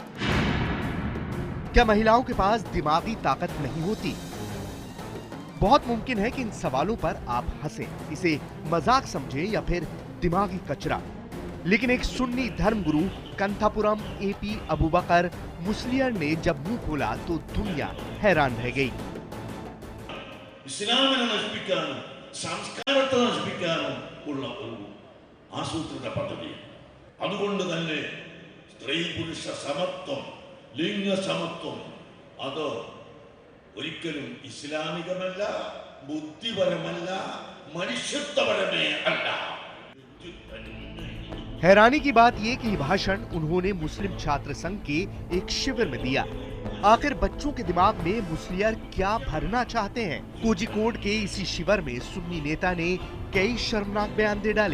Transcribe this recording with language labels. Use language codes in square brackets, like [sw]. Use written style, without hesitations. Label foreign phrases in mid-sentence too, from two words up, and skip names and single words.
[hi] क्या महिलाओं के पास दिमागी ताकत नहीं होती? बहुत मुमकिन है कि इन सवालों पर आप हंसें, इसे मजाक समझें या फिर दिमागी कचरा, लेकिन एक सुन्नी धर्मगुरु कंथापुरम एपी अबू बकर मुस्लियर ने जब मुंह खोला तो दुनिया हैरान रह गई। [ml] ഇസ്ലാമിനെ നശിപ്പിക്കാനും സംസ്കാരത്തെ നശിപ്പിക്കാനും ഉള്ള ഒരു ആസൂത്രിത പദ്ധതി. അതുകൊണ്ട് തന്നെ സ്ത്രീ പുരുഷ സമത്വം, ലിംഗ സമത്വം അത് ഒരിക്കലും ഇസ്ലാമികമല്ല, ബുദ്ധിപരമല്ല, മനുഷ്യത്വപരമേ അല്ല. [hi] हैरानी की बात यह कि भाषण उन्होंने मुस्लिम छात्र संघ के एक शिविर में दिया। आखिर बच्चों के दिमाग में मुस्लियर क्या भरना चाहते हैं? कोझिकोड के इसी शिविर में सुन्नी नेता ने कई शर्मनाक बयान दे डाले।